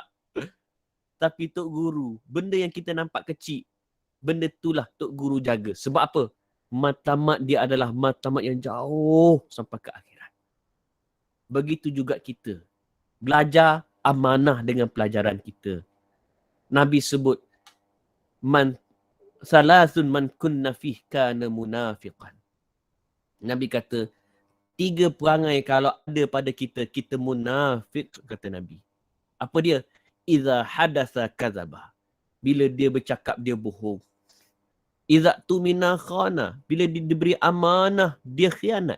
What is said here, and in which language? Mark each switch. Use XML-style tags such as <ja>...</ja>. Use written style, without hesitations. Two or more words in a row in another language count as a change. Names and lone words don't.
<ms>Tapi Tok Guru, benda yang kita nampak kecil, benda itulah Tok Guru jaga. Sebab apa? Matlamat dia adalah matlamat yang jauh sampai ke akhirat. Begitu juga kita. Belajar amanah dengan pelajaran kita. Nabi sebut,</ms> <ar>ثلاث من كن فيه كان منافقا.</ar> <ms>Nabi kata, 3 perangai kalau ada pada kita, kita munafik, kata Nabi. Apa dia?</ms> <ar>إذا حدث كذب.</ar> <ms>Bila dia bercakap, dia bohong.</ms> <ar>إذا اؤتمن خان.</ar> <ms>Bila dia diberi amanah, dia khianat.</ms>